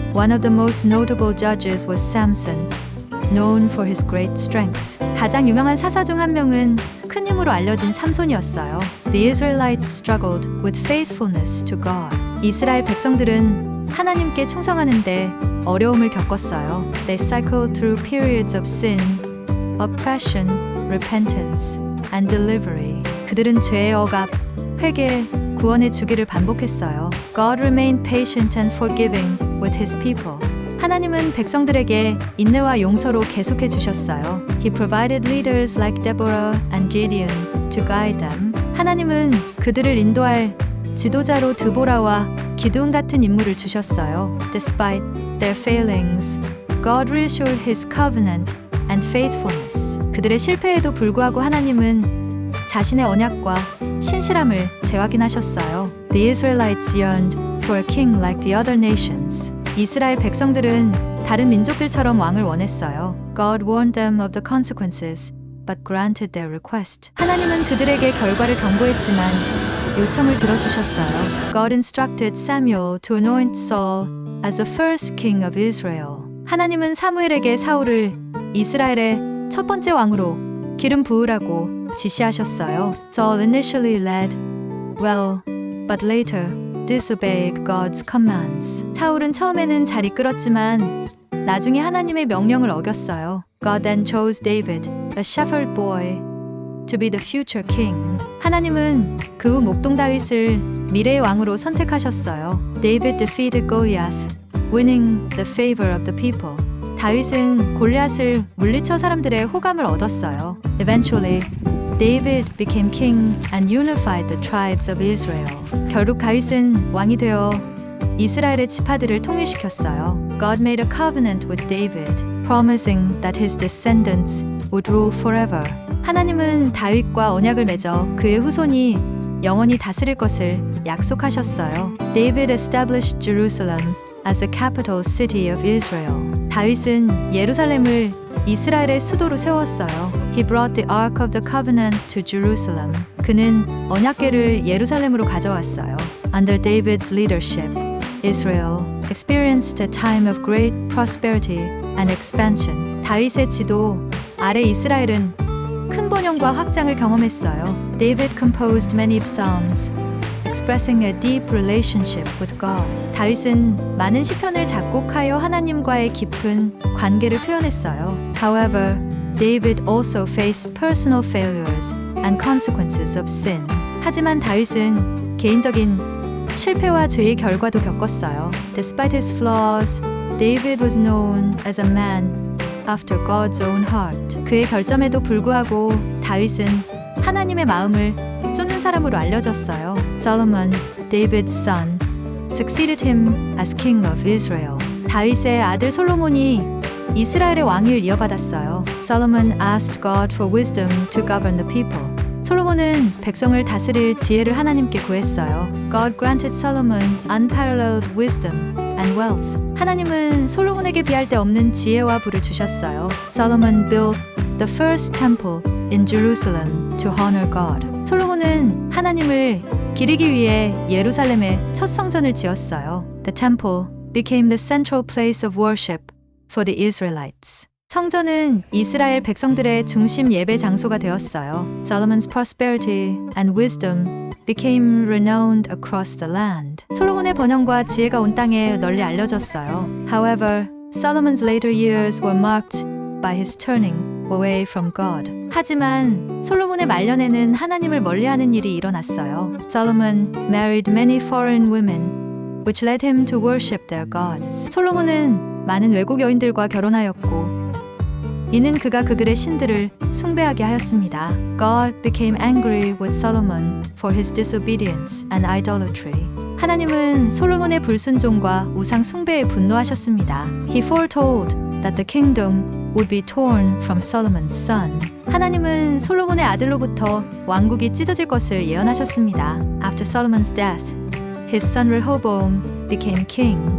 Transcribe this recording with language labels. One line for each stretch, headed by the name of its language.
English: One of the most notable judges was Samson, known for his great strength.
Korean: 가장 유명한 사사 중 한 명은 큰 힘으로 알려진 삼손이었어요.
English: The Israelites struggled with faithfulness to God.
Korean: 이스라엘 백성들은 하나님께 충성하는데 어려움을 겪었어요.
English: They cycled through periods of sin, oppression, repentance, and delivery.
Korean: 그들은 죄의 억압, 회개, 구원의 주기를 반복했어요.
English: God remained patient and forgiving with his people.
Korean: 하나님은 백성들에게 인내와 용서로 계속해 주셨어요.
English: He provided leaders like Deborah and Gideon to guide them.
Korean: 하나님은 그들을 인도할 지도자로 드보라와 기드온 같은 인물을 주셨어요.
English: Despite their failings, God reassured his covenant and faithfulness.
Korean: 그들의 실패에도 불구하고 하나님은 자신의 언약과 신실함을 재확인하셨어요.
English: The Israelites yearned for a king like the other nations.
Korean: 이스라엘 백성들은 다른 민족들처럼 왕을 원했어요.
English: God warned them of the consequences, but granted their request.
Korean: 하나님은 그들에게 결과를 경고했지만 요청을 들어주셨어요.
English: God instructed Samuel to anoint Saul as the first king of Israel.
Korean: 하나님은 사무엘에게 사울을 이스라엘의 첫 번째 왕으로 기름 부으라고 지시하셨어요.
English: Saul initially led well, but later disobeyed God's commands.
Korean: 사울은 처음에는 잘 이끌었지만 나중에 하나님의 명령을 어겼어요.
English: God then chose David, a shepherd boy, to be the future king.
Korean: 하나님은 그 후 목동 다윗을 미래의 왕으로 선택하셨어요.
English: David defeated Goliath, winning the favor of the people.
Korean: 다윗은 골리앗을 물리쳐 사람들의 호감을 얻었어요.
English: Eventually, David became king and unified the tribes of Israel.
Korean: 결국 다윗은 왕이 되어 이스라엘의 지파들을 통일시켰어요.
English: God made a covenant with David, promising that his descendants would rule forever.
Korean: 하나님은 다윗과 언약을 맺어 그의 후손이 영원히 다스릴 것을 약속하셨어요.
English: David established Jerusalem as the capital city of Israel.
Korean: 다윗은 예루살렘을 이스라엘의 수도로 세웠어요.
English: He brought the Ark of the Covenant to Jerusalem.
Korean: 그는 언약궤를 예루살렘으로 가져왔어요.
English: Under David's leadership, Israel experienced a time of great prosperity and expansion.
Korean: 다윗의 지도 아래 이스라엘은 큰 번영과 확장을 경험했어요.
English: David composed many psalms, expressing a deep relationship with God.
Korean: 다윗은 많은 시편을 작곡하여 하나님과의 깊은 관계를 표현했어요.
English: However, David also faced personal failures and consequences of sin.
Korean: 하지만 다윗은 개인적인 실패와 죄의 결과도 겪었어요.
English: Despite his flaws, David was known as a man after God's own heart.
Korean: 그의 결점에도 불구하고 다윗은 하나님의 마음을 쫓는 사람으로 알려졌어요.
English: Solomon, David's son, succeeded him as king of Israel.
Korean: 다윗의 아들 솔로몬이 이스라엘의 왕위를 이어받았어요.
English: Solomon asked God for wisdom to govern the people.
Korean: 솔로몬은 백성을 다스릴 지혜를 하나님께 구했어요.
English: God granted Solomon unparalleled wisdom and wealth.
Korean: 하나님은 솔로몬에게 비할 데 없는 지혜와 부를 주셨어요.
English: Solomon built the first temple in Jerusalem to honor God.
Korean: 솔로몬은 하나님을 기리기 위해 예루살렘에 첫 성전을 지었어요.
English: The temple became the central place of worship for the Israelites.
Korean: 성전은 이스라엘 백성들의 중심 예배 장소가 되었어요.
English: Solomon's prosperity and wisdom became renowned across the land.
Korean: 솔로몬의 번영과 지혜가 온 땅에 널리 알려졌어요.
English: However, Solomon's later years were marked by his turning away from God.
Korean: 하지만 솔로몬의 말년에는 하나님을 멀리하는 일이 일어났어요.
English: Solomon married many foreign women, which led him to worship their gods.
Korean: 솔로몬은 많은 외국 여인들과 결혼하였고 이는 그가 그들의 신들을 숭배하게 하였습니다.
English: God became angry with Solomon for his disobedience and idolatry.
Korean: 하나님은 솔로몬의 불순종과 우상 숭배에 분노하셨습니다.
English: He foretold that the kingdom would be torn from Solomon's son.
Korean: 하나님은 솔로몬의 아들로부터 왕국이 찢어질 것을 예언하셨습니다.
English: After Solomon's death, his son Rehoboam became king.